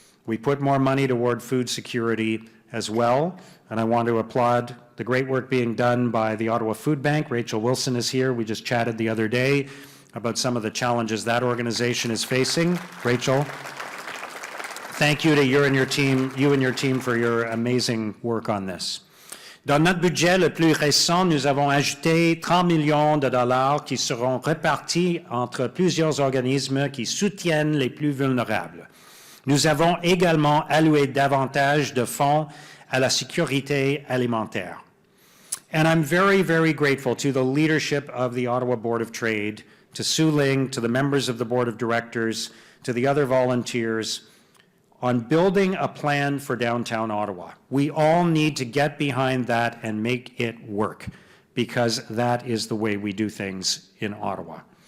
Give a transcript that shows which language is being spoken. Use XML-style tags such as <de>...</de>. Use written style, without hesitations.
<en>We put more money toward food security as well, and I want to applaud the great work being done by the Ottawa Food Bank. Rachel Wilson is here. We just chatted the other day about some of the challenges that organization is facing. Rachel, thank you to you and your team for your amazing work on this.</en> <fr>Dans notre budget le plus récent, nous avons ajouté 30 millions de dollars qui seront répartis entre plusieurs organismes qui soutiennent les plus vulnérables. Nous avons également alloué davantage de fonds à la sécurité alimentaire.</fr> <en>And I'm very, very grateful to the leadership of the Ottawa Board of Trade, to Sue Ling, to the members of the Board of Directors, to the other volunteers, on building a plan for downtown Ottawa. We all need to get behind that and make it work, because that is the way we do things in Ottawa.</en>